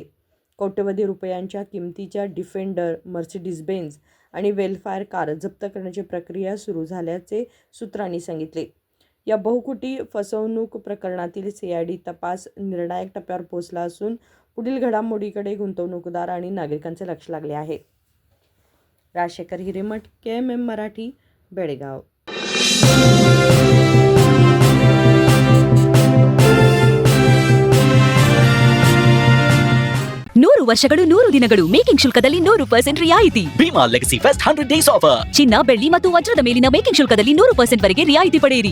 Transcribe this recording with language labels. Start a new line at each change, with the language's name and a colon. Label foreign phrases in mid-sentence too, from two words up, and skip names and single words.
Marathi: कोट्यवधी रुपयांच्या किमतीच्या डिफेंडर, मर्सिडीज बेन्झ आणि वेलफायर कार जप्त करण्याची प्रक्रिया सुरू झाल्याचे सूत्रांनी सांगितले. या बहुकोटी फसवणूक प्रकरणातील CID तपास निर्णायक टप्प्यावर पोहोचला असून पुढील घडामोडीकडे गुंतवणूकदार आणि नागरिकांचे लक्ष लागले आहे. राजशेखर हिरेमठ, KMM मराठी, बेळगाव.
Kannada: ನೂರು ವರ್ಷಗಳು 100 ದಿನಗಳು ಮೇಕಿಂಗ್ ಶುಲ್ಕದಲ್ಲಿ 100% ರಿಯಾಯಿತಿ.
English: Bhima Legacy Fest 100 days offer.
Kannada: ಚಿನ್ನ, ಬೆಳ್ಳಿ ಮತ್ತು ವಜ್ರದ ಮೇಲಿನ ಮೇಕಿಂಗ್ ಶುಲ್ಕದಲ್ಲಿ 100% ವರೆಗೆ ರಿಯಾಯಿತಿ ಪಡೆಯಿರಿ.